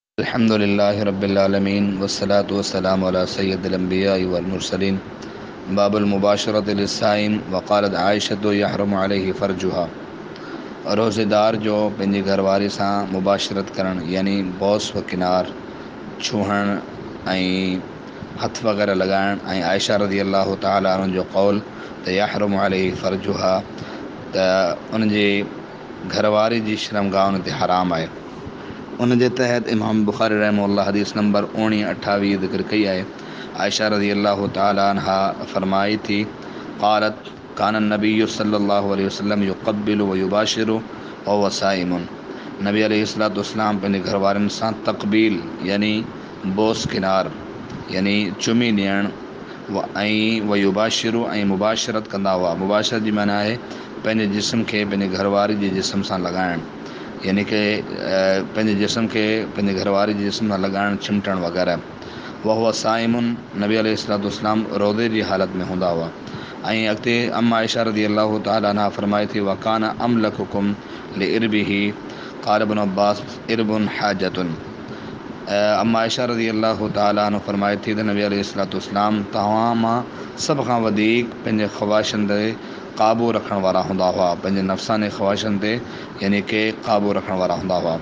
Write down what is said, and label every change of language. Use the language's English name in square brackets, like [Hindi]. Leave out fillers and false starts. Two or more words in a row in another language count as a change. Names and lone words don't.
[Arabic] الحمد لله رب العالمين والصلاة والسلام على سيد الأنبياء والمرسلين باب المباشرة للصائم وقالت عائشة يحرم عليه فرجها. [Sindhi] रोज़ेदार जो पंहिंजी घरवारी सां मुबाशरत करण यानी बॉस व किनार छुहण ऐं हथ वग़ैरह लगाइण ऐं आयशा [Arabic] رضي الله تعالى عنها [Sindhi] जो क़ौल त [Arabic] يحرم عليه فرجها [Sindhi] त उन जी घरवारी जी शर्मगाह उन ते हराम आहे। उन जे तहत इमाम बुखारी रहमहुल्लाह हदीस नंबर 1928 ज़िक्र कई आहे। [Arabic] आयशा رضي الله تعالى عنها [Sindhi] फरमाई थी [Arabic] قالت كان نبي صلى الله عليه وسلم يقبل ويباشر وهو صائم. [Sindhi] नबी [Arabic] عليه الصلاة والسلام [Sindhi] पंहिंजे घरवारनि सां तक़बील यानी बोस किनार यानी चुमी ॾियण ऐं [Arabic] ويباشر [Sindhi] ऐं मुबाशरत कंदा हुआ। मुबाशरत जी माना आहे पंहिंजे जिस्म खे पंहिंजे घरवारी जे जिस्म सां लॻाइण, यानी कि पंहिंजे जिस्म खे पंहिंजे घरवारी जे जिस्म सां लॻाइण, चिमटण वग़ैरह। [Arabic] وهو صائم, [Sindhi] नबी [Arabic] عليه الصلاة والسلام [Sindhi] रोज़े जी हालत में हूंदा हुआ। ऐं अॻिते अम्मा आयशा [Arabic] رضي الله تعالى عنها [Sindhi] फरमाए थी [Arabic] وكان أملككم لإربه قال ابن عباس إرب حاجة. [Sindhi] अम्मा आयशा [Arabic] رضي الله تعالى عنها [Sindhi] फरमाए थी त नबी [Arabic] عليه الصلاة والسلام [Sindhi] तव्हां मां सभ खां वधीक पंहिंजे ख़्वाहिशनि ते क़ाबू रखण वारा हूंदा हुआ, पंहिंजे नफ़्सानी ख़्वाहिशनि ते यानी कि क़ाबू रखण वारा हूंदा हुआ।